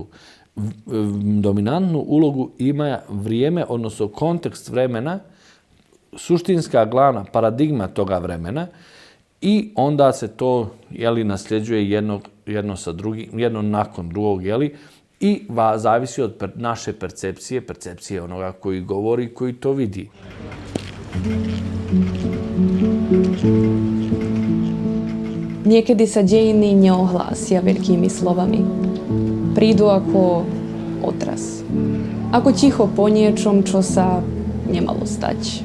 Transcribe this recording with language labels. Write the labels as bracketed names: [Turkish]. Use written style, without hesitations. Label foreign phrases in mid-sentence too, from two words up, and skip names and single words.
[Bosnian] Dominantnu ulogu ima vrijeme, odnosno kontekst vremena, suštinska glavna paradigma toga vremena i onda se to nasljeđuje jedno nakon drugog i zavisi od naše percepcije onoga koji govori i koji to vidi. [Slovak] Niekedy sa dejiny neohlásia veľkými slovami. Prídu ako otras. Ako ticho po niečom, čo sa nemalo stať.